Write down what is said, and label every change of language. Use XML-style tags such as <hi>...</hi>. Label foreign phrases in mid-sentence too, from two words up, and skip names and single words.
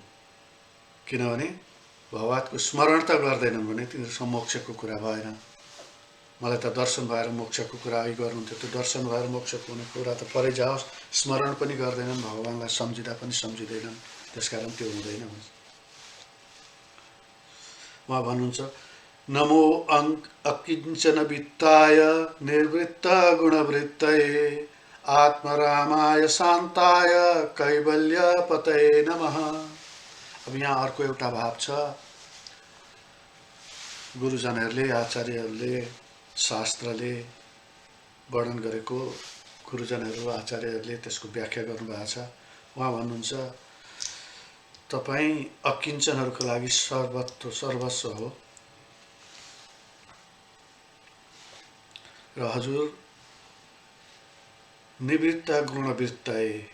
<ne>किनभने भगवतको स्मरण त गर्दैनन् भने तिनीहरूसँग मोक्षको कुरा भएन। मलाई त दर्शन भएर मोक्षको कुरा गर्नुहुन्थ्यो, त्यो दर्शन भएर मोक्षको हुने कुरा त परै जाओस्, स्मरण पनि गर्दैनन्, भगवानलाई सम्झिँदा पनि सम्झिँदैनन्, त्यसकारण त्यो हुँदैन। उहाँ भन्नुहुन्छ</ne> <sa>नमो अकिञ्चन वित्ताय निर्वृत्त गुणवृत्तये आत्मरामाय शान्ताय कैवल्य पतये नमः।</sa> <ne>अब यहाँ अर्को एउटा भाव छ। गुरुजनहरूले, आचार्यहरूले, शास्त्रले वर्णन गरेको, गुरुजनहरू आचार्यहरूले त्यसको व्याख्या गर्नुभएको छ। उहाँ भन्नुहुन्छ तपाईँ अकिञ्चनहरूको लागि सर्वस्व हो र हजुर</ne> <sa>निवृत्त गुणवृत्तये</sa>